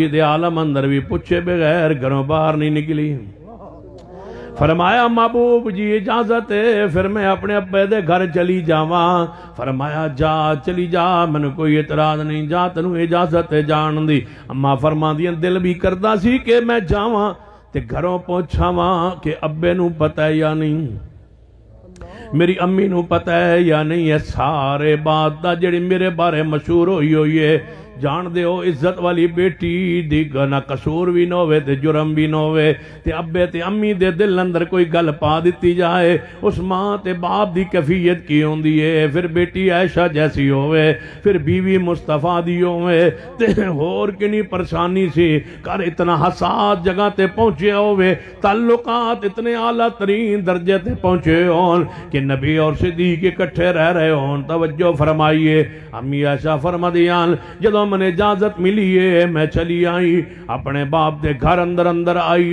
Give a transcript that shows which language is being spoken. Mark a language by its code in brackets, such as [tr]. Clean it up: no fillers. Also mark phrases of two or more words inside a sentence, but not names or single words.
[pa] دے عالم اندر بھی پوچھے بغیر گھروں باہر نہیں نکلی فرمایا محبوب جی اجازت ہے پھر میں اپنے ابے دے گھر چلی جاواں فرمایا جا چلی جا میں نے کوئی اعتراض نہیں جا تنوں اجازت ہے جان دی اما فرما دیا دل بھی کردا سی کہ میں جاواں تے گھروں پہنچاواں کہ ابے نو پتہ ہے یا نہیں میری امی نو پتہ ہے یا نہیں ہے سارے بات دا جڑی میرے بارے مشہور ہوئی ہے جان دے ہو عزت والی بیٹی دی نہ قصور بھی نہ ہوئے تے جرم بھی نہ ہوئے تے ابے تے امی دے دل اندر کوئی گل پا دیتی جائے اس ماں تے باپ دی کیفیت کی ہوندی ہے پھر بیٹی عائشہ جیسی ہوئے پھر بیوی مصطفیٰ دی ہوئے تے اور کنی پریشانی سی کر اتنا حساس جگہ تے پہنچے ہوئے تعلقات اتنے اعلیٰ ترین درجے تے پہنچے ہون کہ نبی اور صدیق اکٹھے رہ رہے ہون توجہ فرمائیے امی عائشہ فرما دیان جدوں میں نے اجازت ملی ہے میں چلی آئی اپنے باپ دے گھر اندر آئی